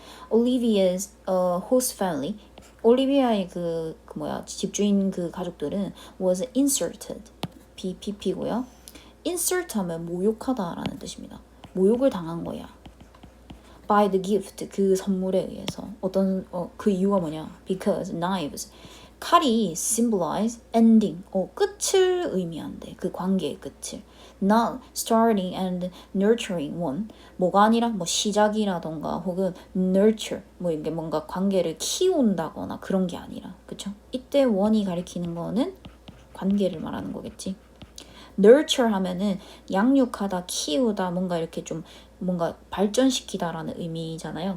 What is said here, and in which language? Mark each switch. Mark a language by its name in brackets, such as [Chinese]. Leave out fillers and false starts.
[English] Olivia's host family. [Korean] 올리비아의 그 뭐야 집주인 그 가족들은 [English] was insulted. [Korean] BPP고요. insult 하면 모욕하다라는 뜻입니다. 모욕을 당한 거야. [English] by the gift [Korean] 그 선물에 의해서 어떤 그 이유가 뭐냐? [English] because knives [Korean] 칼이 [English] symbolize ending [Korean] 끝을 의미한대. 그 관계의 끝을. [English] not starting and nurturing one [Korean] 뭐가 아니라 뭐 시작이라던가 혹은 nurture 뭐 이게 뭔가 관계를 키운다거나 그런 게 아니라 그쵸? 이때 one이 가리키는 거는 관계를 말하는 거겠지. nurture 하면은 양육하다, 키우다, 뭔가 이렇게 좀 뭔가 발전시키다라는 의미잖아요.